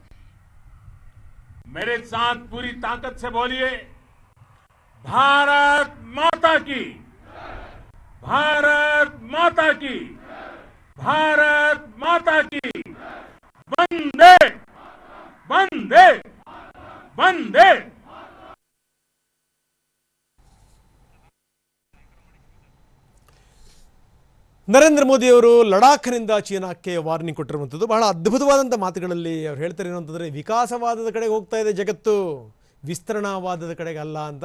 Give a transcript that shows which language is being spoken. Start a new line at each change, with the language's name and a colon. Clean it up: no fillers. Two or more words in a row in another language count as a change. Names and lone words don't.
Hindi: मेरे साथ पूरी ताकत से बोलिए, भारत माता की, भारत माता की, भारत माता की, वंदे वंदे वंदे।
Kannada: ನರೇಂದ್ರ ಮೋದಿಯವರು ಲಡಾಖ್ನಿಂದ ಚೀನಾಕ್ಕೆ ವಾರ್ನಿಂಗ್ ಕೊಟ್ಟಿರುವಂಥದ್ದು ಬಹಳ ಅದ್ಭುತವಾದಂಥ ಮಾತುಗಳಲ್ಲಿ ಅವ್ರು ಹೇಳ್ತಾರೆ ಏನು ಅಂತಂದರೆ, ವಿಕಾಸವಾದದ ಕಡೆಗೆ ಹೋಗ್ತಾ ಇದೆ ಜಗತ್ತು, ವಿಸ್ತರಣಾವಾದದ ಕಡೆಗೆ ಅಲ್ಲ ಅಂತ.